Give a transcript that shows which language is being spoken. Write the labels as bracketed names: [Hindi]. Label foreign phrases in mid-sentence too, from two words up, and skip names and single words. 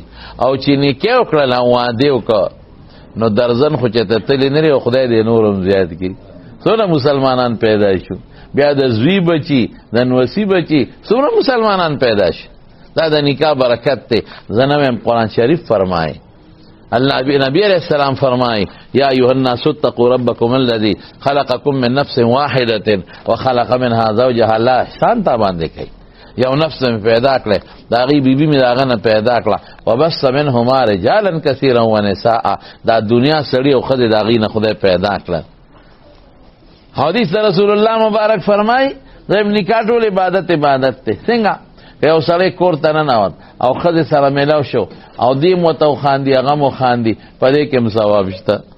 [Pashto] او چې نکاح وکړله او واده وکړه نو درځن خو چې ته تللی نه او خدای دې نور هم زیات کړي. څومره مسلمانان پیدا شو، بیا د زوی بچي، د نوسي بچي، څومره مسلمانان پیدا شو. دا د نکاح برکت دی. زه نه وایم، قرآن شریف فرمایي، الله نبی [Arabic] علیہ السلام [Pashto] فرمایي [Arabic] یا ایها الناس اتقوا ربکم الذی خلقکم من نفس واحدة وخلق منها زوجها. [Pashto] الله احسان تا باندې کوي، یو نفس مې پیدا کړی، د هغې بیبي مې د هغه نه پیدا کړه، [Arabic] وبث منهما رجالا کثیرا ونساء. [Pashto] دا دنیا سړي او ښځې د هغې نه خدای پیدا کړل. حدیث رسول الله مبارک فرمایي زم نکاح ټول عبادت دی. څنګه؟ که یو سړی کور ته ننوت او ښځې سره میلاو شو او دې مو ته وخاندي هغه مو خاندي، په دې کې هم ثواب شته.